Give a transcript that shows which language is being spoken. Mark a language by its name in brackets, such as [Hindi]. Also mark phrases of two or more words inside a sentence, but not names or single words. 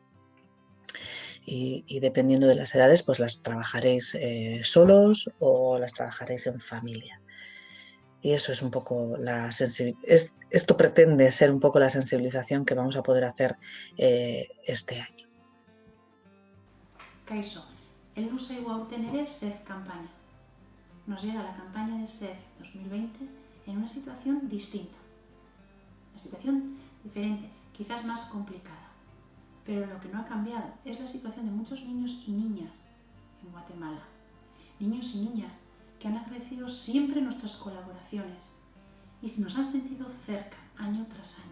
[Spanish] Y dependiendo de las edades, pues las trabajaréis solos o las trabajaréis en familia. Y eso es un poco la sensibilización. Esto pretende ser un poco la sensibilización que vamos a poder hacer este año. [Basque] Kaixo, heldu zaigu aurten ere SEZ campaña. [Spanish] Nos llega la campaña de SEZ 2020 en una situación distinta. Una situación diferente, quizás más complicada. Pero lo que no ha cambiado es la situación de muchos niños y niñas en Guatemala. Niños y niñas que han agradecido siempre nuestras colaboraciones y nos han sentido cerca año tras año.